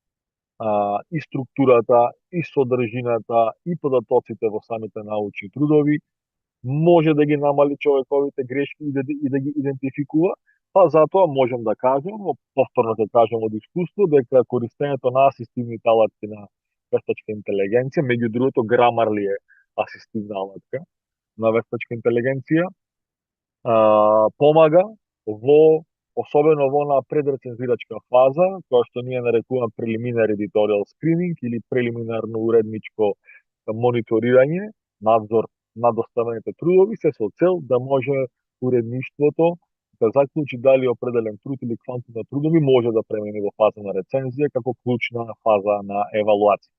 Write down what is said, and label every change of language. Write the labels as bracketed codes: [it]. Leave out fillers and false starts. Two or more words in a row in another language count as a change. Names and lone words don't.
[mk] и структурата, и содржината, и податоците во самите научни трудови, може да ги намали човековите грешки и да ги идентификува, па затоа можам да кажем, повторно да кажем од искуство, дека користењето на асистивните алатки на вештачка интелигенција, меѓу другото Grammarly е асистивна алатка на вештачка интелигенција, помага особено во на предрецензирачка фаза, која што ние нарекуваме [en] preliminary editorial screening [mk] или прелиминарно уредничко мониторирање, надзор на доставените трудови, се со цел да може уредништвото да заклучи дали определен труд или квантум на трудови може да премине во фаза на рецензија како клучна фаза на евалуација.